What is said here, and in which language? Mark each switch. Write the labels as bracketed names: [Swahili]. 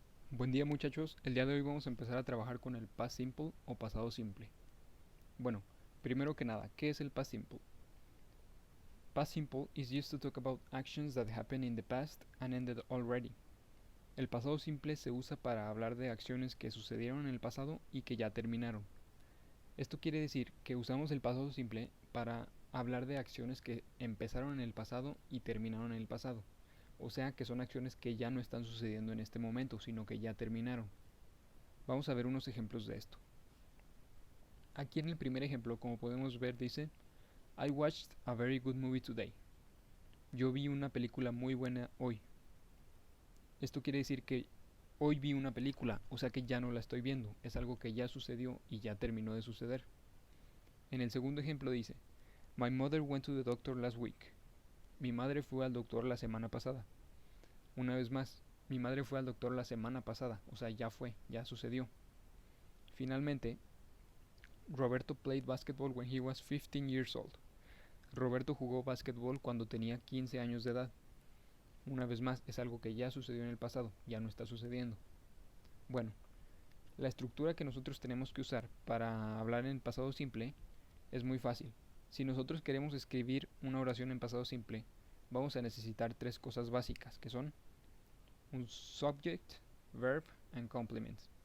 [Spanish] Buen día muchachos, el día de hoy vamos a empezar a trabajar con el past simple o pasado simple. Bueno, primero que nada, ¿qué es el past simple? [English] Past simple is used to talk about actions that happened in the past and ended already. [Spanish] El pasado simple se usa para hablar de acciones que sucedieron en el pasado y que ya terminaron. Esto quiere decir que usamos el pasado simple para hablar de acciones que empezaron en el pasado y terminaron en el pasado. O sea que son acciones que ya no están sucediendo en este momento, sino que ya terminaron. Vamos a ver unos ejemplos de esto. Aquí en el primer ejemplo, como podemos ver, dice [English] I watched a very good movie today. [Spanish] Yo vi una película muy buena hoy. Esto quiere decir que hoy vi una película, o sea que ya no la estoy viendo. Es algo que ya sucedió y ya terminó de suceder. En el segundo ejemplo dice [English] My mother went to the doctor last week. [Spanish] Mi madre fue al doctor la semana pasada. Una vez más, mi madre fue al doctor la semana pasada, o sea, ya fue, ya sucedió. Finalmente, [English] Roberto played basketball when he was 15 years old. [Spanish] Roberto jugó básquetbol cuando tenía 15 años de edad. Una vez más, es algo que ya sucedió en el pasado, ya no está sucediendo. Bueno, la estructura que nosotros tenemos que usar para hablar en pasado simple es muy fácil. Si nosotros queremos escribir una oración en pasado simple, vamos a necesitar tres cosas básicas, que son un [English] subject, verb and complement.